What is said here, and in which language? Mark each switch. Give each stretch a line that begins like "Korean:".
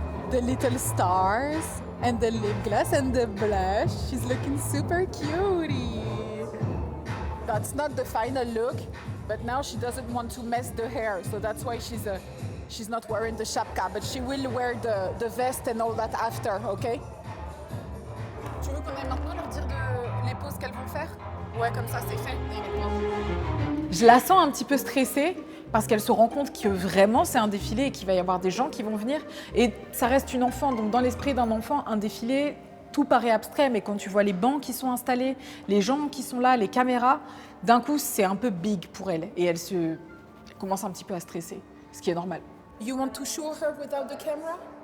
English: The little stars and the lip gloss and the blush. She's looking super cutie. That's not the final look, but now she doesn't want to mess the hair, so that's why she's not wearing the shapka, but she will wear the vest and all that after, okay?
French: Tu veux qu'on aille maintenant leur dire les poses qu'elles vont faire? Ouais, comme ça c'est fait. Je la sens un petit peu stressée parce qu'elle se rend compte que vraiment c'est un défilé et qu'il va y avoir des gens qui vont venir. Et ça reste une enfant, donc dans l'esprit d'un enfant, un défilé, tout paraît abstrait, mais quand tu vois les bancs qui sont installés, les gens qui sont là, les caméras, d'un coup c'est un peu big pour elle. Et elle commence un petit peu à stresser, ce qui est normal.
English: You want to show her without the camera?